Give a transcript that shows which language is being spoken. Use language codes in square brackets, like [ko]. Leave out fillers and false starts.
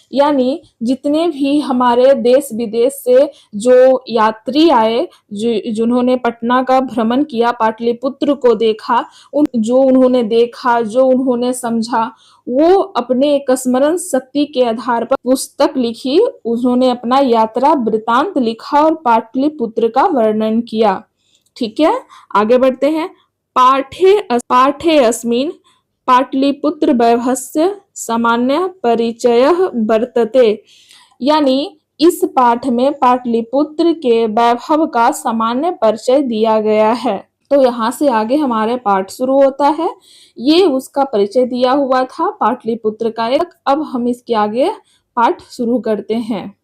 [hi] यानी जितने भी हमारे देश विदेश से जो यात्री आए, जिन्होंने पटना का भ्रमण किया, पाटलिपुत्र को देखा, जो उन्होंने देखा, जो उन्होंने समझा, वो अपने एक स्मरण शक्ति के आधार पर पुस्तक लिखी। उन्होंने अपना यात्रा वृतांत लिखा और पाटलिपुत्र का वर्णन किया। ठीक है, आगे बढ़ते हैं। [sa] पाठे अस्मिन् पाटलिपुत्र वैभवस्य सामान्य परिचयः वर्तते। [hi] यानी इस पाठ में पाटलिपुत्र के वैभव का सामान्य परिचय दिया गया है। तो यहाँ से आगे हमारे पाठ शुरू होता है। ये उसका परिचय दिया हुआ था पाटलिपुत्र का एक। अब हम इसके आगे पाठ शुरू करते हैं।